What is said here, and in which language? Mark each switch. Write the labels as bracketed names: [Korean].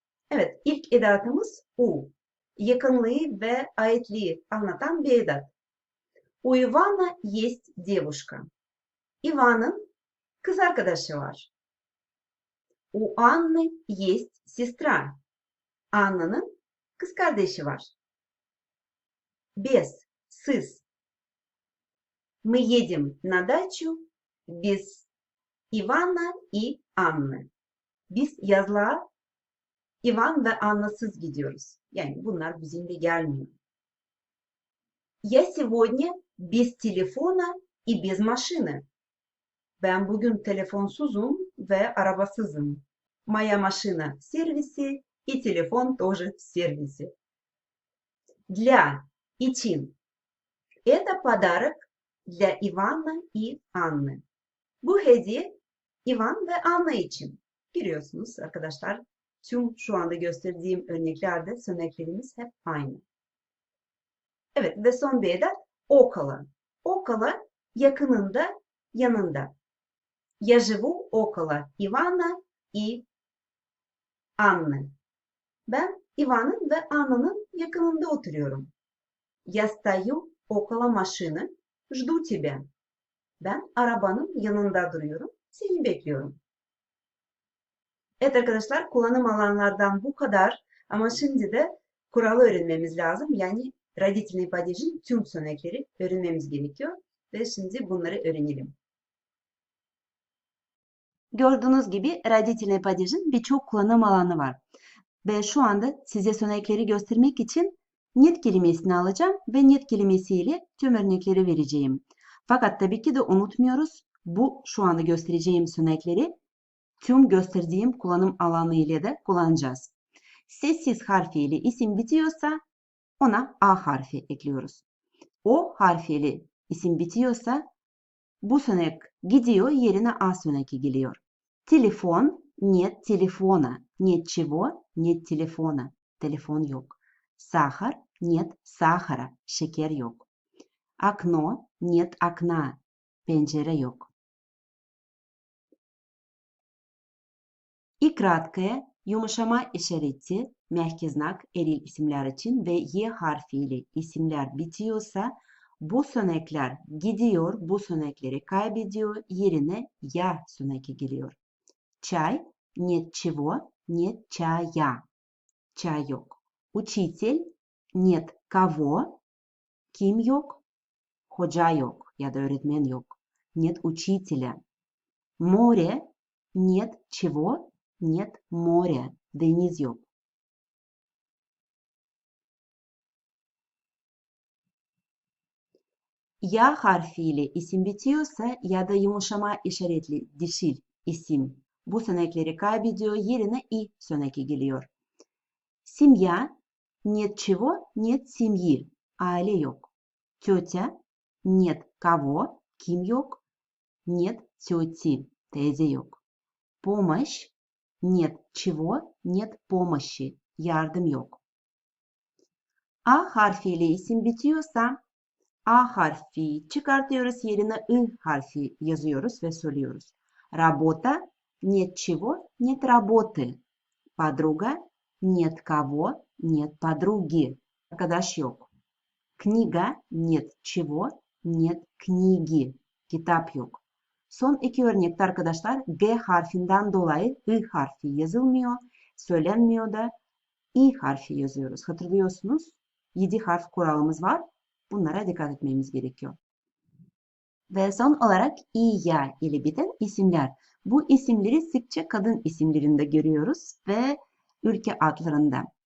[Turkish] Evet, ilk edatımız u. Yakınlığı ve aitliği anlatan bir edat. [Russian] У Ивана есть девушка. [Turkish] Иван'ın kız arkadaşı var. [Russian] У Анны есть сестра. [Turkish] Anna'nın kız kardeşi var. [Russian] Без, сыз. Мы едем на дачу без Ivana и Anны. [Turkish] Biz yazlığa Ivan ve Anna'sız gidiyoruz. Yani bunlar bizimle gelmiyor. [Russian] Я сегодня без телефона и без машины. [Turkish] Ben bugün telefonsuzum ve arabasızım. [Russian] Моя машина в сервисе и телефон тоже в сервисе. Для, [Turkish] için. [Russian] Это подарок для Ивана и Анны. [Turkish] Bu hediye Ivan ve Anna için. Biliyorsunuz arkadaşlar, tüm şu anda gösterdiğim örneklerde söneklerimiz hep aynı. Evet ve son bir edat okolo. Okolo yakınında, yanında. [Russian] Я живу около Ивана и Анны. [Turkish] Ben Ivan'ın ve Anna'nın yakınında oturuyorum. [Russian] Я стою около машины, жду тебя. [Turkish] Ben arabanın yanında duruyorum, seni bekliyorum. Evet arkadaşlar, kullanım alanlardan bu kadar. Ama şimdi de kuralı öğrenmemiz lazım. Yani родительный падежin tüm sönekleri öğrenmemiz gerekiyor. Ve şimdi bunları öğrenelim. Gördüğünüz gibi родительный падежin birçok kullanım alanı var. Ve şu anda size sönekleri göstermek için net kelimesini alacağım ve net kelimesiyle tüm örnekleri vereceğim. Fakat tabii ki de unutmuyoruz. Bu şu anda göstereceğim sönekleri tüm gösterdiğim kullanım alanı ile de kullanacağız. Sessiz harfiyle isim bitiyorsa ona A harfi ekliyoruz. O harfiyle isim bitiyorsa bu sönek gidiyor, yerine A söneki geliyor. [Russian] Telefon, нет телефона. Нет чего? Нет телефона. [Turkish] Telefon yok. [Russian] Сахар, нет сахара. [Turkish] Şeker yok. [Russian] Окно, нет окна. [Turkish] Pencere yok. И краткое, yumuşama işareti, mehki znak eril isimler için ve Y harfiyle isimler bitiyorsa bu sönekler gidiyor, bu sönekleri kaybediyor, yerine ya söneki geliyor. [Russian] Çay, нет чего, нет чая. [Turkish] Çay yok. [Russian] Учитель, нет кого, [Turkish] kim yok? Hoca yok ya da öğretmen yok. [Russian] Нет учителя. Море, нет чего, нет моря. [Turkish] Deniz yok. Ya harfiyle isim bitiyorsa ya da yumuşama işaretli dişil isim bu sönekleri kaybediyor, yerine i söneki geliyor. [Russian] Семья, нет чего, нет семьи. [Turkish] Aile yok. [Russian] Тетя, нет кого, [Turkish] kim yok? [Russian] Нет тети, [Turkish] teyze yok. [Russian] Помощь, нет чего, нет помощи. [Turkish] Yardım yok. A harfiyle isim bitiyorsa A harfi çıkartıyoruz, yerine I harfi yazıyoruz ve söylüyoruz. [Russian] Работа, нет чего, нет работы. Подруга, нет кого, нет подруги. [Turkish] Arkadaş yok. [Russian] Книга, нет чего, нет книги. [Turkish] Kitap yok. Son iki örnekte arkadaşlar G harfinden dolayı I harfi yazılmıyor, söylenmiyor da I harfi yazıyoruz. Hatırlıyorsunuz 7 harf kuralımız var. Bunlara dikkat etmemiz gerekiyor. Ve son olarak i, ya ile biten isimler. Bu isimleri sıkça kadın isimlerinde görüyoruz ve ülke adlarında.